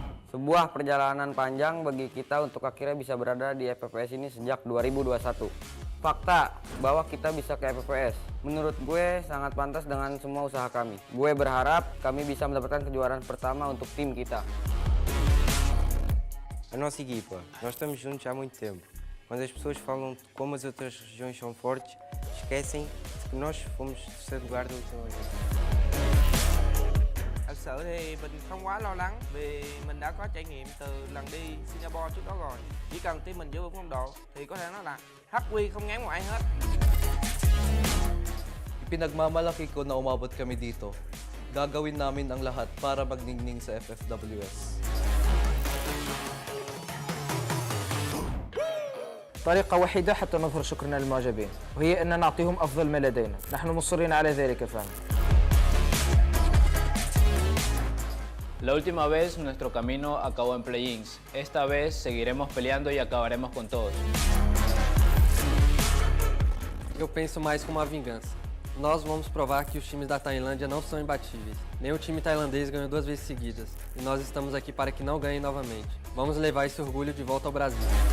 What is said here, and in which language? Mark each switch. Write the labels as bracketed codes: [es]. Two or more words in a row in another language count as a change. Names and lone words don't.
[id] Sebuah perjalanan panjang bagi kita untuk akhirnya bisa berada di FFWS ini sejak 2021. Fakta bahwa kita bisa ke FFWS, menurut gue sangat pantas dengan semua usaha kami. Gue berharap kami bisa mendapatkan kejuaraan pertama untuk tim kita. [pt] A nossa equipa, nós estamos juntos há muito tempo. Quando as pessoas falam de como as outras regiões são fortes, esquecem que nós fomos terceiro lugar da última vez. [vi] Thật sự thì mình không quá lo lắng vì mình đã có trải nghiệm từ lần đi Singapore trước đó rồi. Chỉ cần team mình giữ vững phong độ thì có thể nói là hắc quy không ngán một ai hết. [tl] Ipinagmamalaki ko na umabot kami dito. Gagawin namin ang lahat para magningning sa FFWS. [ar] طريقة وحيدة حتى نظهر شكرنا للمعجبين، وهي أن نعطيهم أفضل ما لدينا. نحن مصرين على ذلك فهم. [es] La última vez nuestro camino acabó en play-ins. Esta vez seguiremos peleando y acabaremos con todos. [pt] Eu penso mais como uma vingança. Nós vamos provar que os times da Tailândia não são imbatíveis. Nem o time tailandês ganhou 2 vezes seguidas. E nós estamos aqui para que não ganhem novamente. Vamos levar esse orgulho de volta ao Brasil.